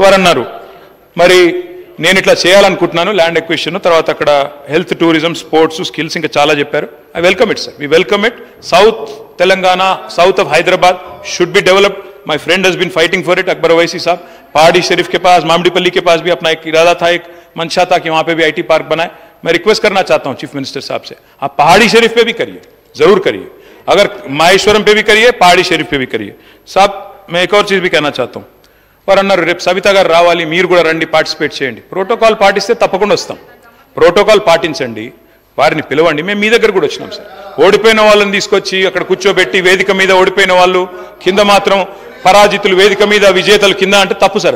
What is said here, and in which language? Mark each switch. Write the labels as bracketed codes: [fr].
[te] వారు అన్నారు, మరి నేను ఇట్లా చేయాలనుకుంటున్నాను, ల్యాండ్ ఎక్విజిషన్, తర్వాత అక్కడ హెల్త్, టూరిజం, స్పోర్ట్స్, స్కిల్స్, ఇంకా చాలా చెప్పారు. [en] I welcome it sir, we welcome it. South Telangana, south of Hyderabad should be developed. My friend has been fighting for it. [hi] Akbar Owaisi साहब, पहाड़ी शरीफ के पास, मामडीपल्ली के पास भी अपना एक इरादा था, एक मंशा था कि वहां पे भी IT पार्क बनाए. मैं रिक्वेस्ट करना चाहता हूं चीफ मिनिस्टर साहब से, आप पहाड़ी शरीफ पे भी करिए, जरूर करिए. अगर माहेश्वरम पे भी करिए, पहाड़ी शरीफ पे भी करिए. साहब, मैं एक और चीज भी कहना चाहता हूं. [te] వారు అన్నారు, రేపు సబితా గారు రావాలి, మీరు కూడా రండి, పార్టిసిపేట్ చేయండి. ప్రోటోకాల్ పాటిస్తే తప్పకుండా వస్తాం. ప్రోటోకాల్ పాటించండి, వారిని పిలవండి. మేము మీ దగ్గర కూడా వచ్చినాం సార్. ఓడిపోయిన వాళ్ళని తీసుకొచ్చి అక్కడ కూర్చోబెట్టి, వేదిక మీద ఓడిపోయిన వాళ్ళు, కింద మాత్రం పరాజితులు, వేదిక మీద విజేతలు కింద అంటే తప్పు సార్.